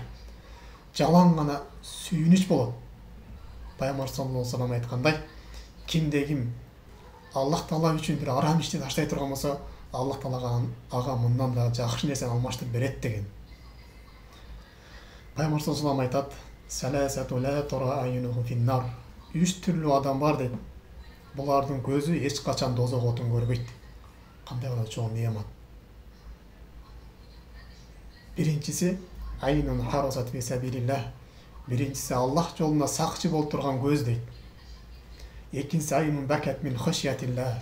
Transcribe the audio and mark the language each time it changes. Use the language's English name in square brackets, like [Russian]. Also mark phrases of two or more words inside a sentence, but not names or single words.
[Kyrgyz] Жалаң гана сүйүнүч болот. Пайгамбар [Arabic] صلى الله عليه وسلم [Kyrgyz] айткандай, кимде-ким Аллах Таала үчүн бир арам ишти таштай турган болсо, Аллах Таала ага мындан да жакшы нерсени алмаштырып берет деген. Пайгамбар [Arabic] صلى الله عليه وسلم [Kyrgyz] айтат, [Arabic] ثلاثة لا ترى أعينهم النار. [Kyrgyz] 3 түрлүү адам бар дейт. Булардын көзү эч качан дозок отун көрбөйт. Кандай гана чоң неамат. Биринчиси [Arabic] عين حرست في سبيل الله. [Kyrgyz] Биринчиси Аллах жолуна сакчы болуп турган көз дейт. Экинчиси [Arabic] عين بكت من خشية الله.